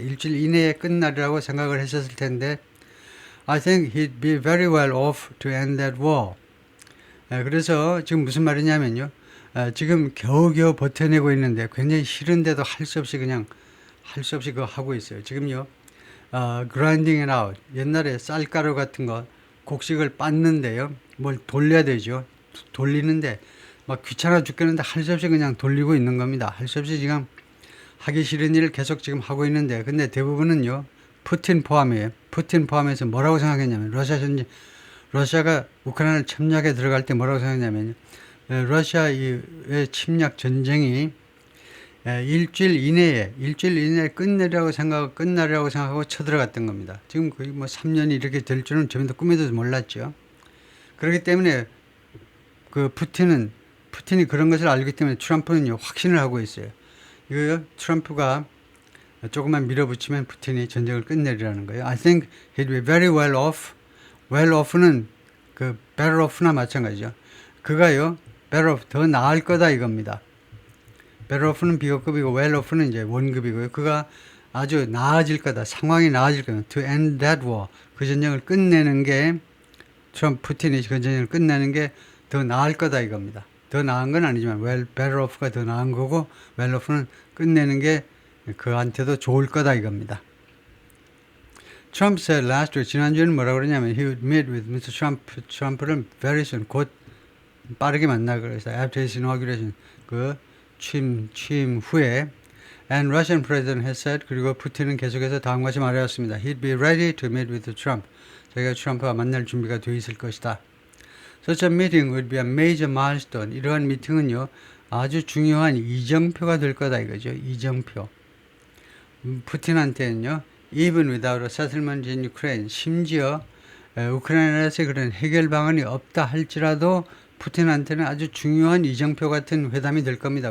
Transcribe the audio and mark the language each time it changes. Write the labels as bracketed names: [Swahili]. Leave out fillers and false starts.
[Korean] 일주일 이내에 끝나리라고 생각을 했었을 텐데 [English] I think he'd be very well off to end that war. [Korean] 그래서 지금 무슨 말이냐면요. 지금 겨우겨우 버텨내고 있는데 굉장히 싫은데도 할 수 없이 그거 하고 있어요. 지금요. [English] grinding it out. [Korean] 옛날에 쌀가루 같은 거 곡식을 빻는데요. 뭘 돌려야 되죠. 돌리는데 막 귀찮아 죽겠는데 할 수 없이 그냥 돌리고 있는 겁니다. 할 수 없이 지금 하기 싫은 일을 계속 지금 하고 있는데 근데 대부분은요. 푸틴 포함해서 뭐라고 생각했냐면 러시아가 우크라이나를 침략에 들어갈 때 뭐라고 생각했냐면요. 러시아의 침략 전쟁이 일주일 이내에 끝나리라고 생각하고 쳐들어갔던 겁니다. 지금 거의 3년이 이렇게 될 줄은 저희도 꿈에도 몰랐죠. 그렇기 때문에 그 푸틴이 그런 것을 알기 때문에 트럼프는요 확신을 하고 있어요. 이거요 트럼프가 조금만 밀어붙이면 푸틴이 전쟁을 끝내리라는 거예요. [English] I think he'd be very well off. [Korean] well off는 그 better off나 마찬가지죠. 그가요 better off 더 나을 거다 이겁니다. better off는 비호급이고 well off는 이제 원급이고요. 그가 아주 나아질 거다. 상황이 나아질 거다. [English] To end that war. [Korean] 그 전쟁을 끝내는 게 푸틴이 그 전쟁을 끝내는 게 더 나을 거다 이겁니다. 더 나은 건 아니지만 better off가 더 나은 거고 well off는 끝내는 게 그한테도 좋을 거다 이겁니다. [English] Trump said last week, [Korean] 지난주에는 뭐라고 그러냐면 [English] he would meet with Mr. Trump, 트럼프를 very soon, [Korean] 곧 빠르게 만나 그래서 [English] after his inauguration, 그 취임 후에 and Russian president has said, [Korean] 그리고 푸틴은 계속해서 다음과 같이 말해왔습니다. [English] He'd be ready to meet with Trump. [Korean] 자기가 트럼프와 만날 준비가 되어 있을 것이다. [English] Such a meeting would be a major milestone. [Korean] 이러한 미팅은요, 아주 중요한 이정표가 될 거다 이거죠. 이정표. 푸틴한테는요, [English] even without a settlement in Ukraine, [Korean] 심지어 우크라이나에서 그런 해결 방안이 없다 할지라도 푸틴한테는 아주 중요한 이정표 같은 회담이 될 겁니다.